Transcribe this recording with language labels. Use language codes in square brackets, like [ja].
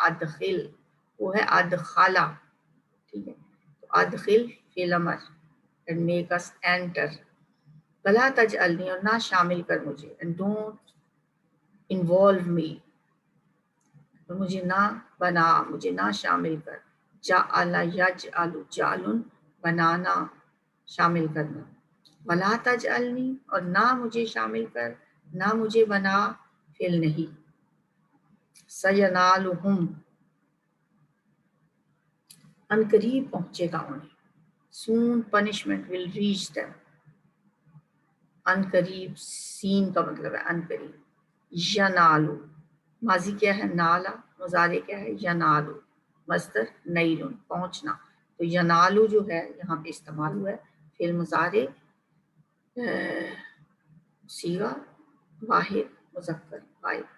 [ur] ادخل وہ ہے ادخلا، ٹھیک ہے. تو ادخل فعل امر [en] and make us enter. [ar] ولا تجعلنی [ur] اور نہ شامل کر مجھے [en] and don't involve me، [ur] اور مجھے نہ بنا، مجھے نہ شامل کر. جعل یجعل جعل بنانا، شامل کرنا. [ar] ولا تجعلنی [ur] اور نہ مجھے شامل کر، نہ مجھے بنا فعل نہیں. سینالہم ان قریب پہنچے گا انہیں. [en] soon punishment will reach them. [ur] ان قریب سین کا مطلب ہے ان قریب. ینالو ماضی کیا ہے؟ نالا. مضارع کیا ہے؟ ینالو. مصدر نیل پہنچنا. تو ینالو جو ہے یہاں پہ استعمال ہوا ہے فعل مضارع صیغہ واحد مذکر غائب.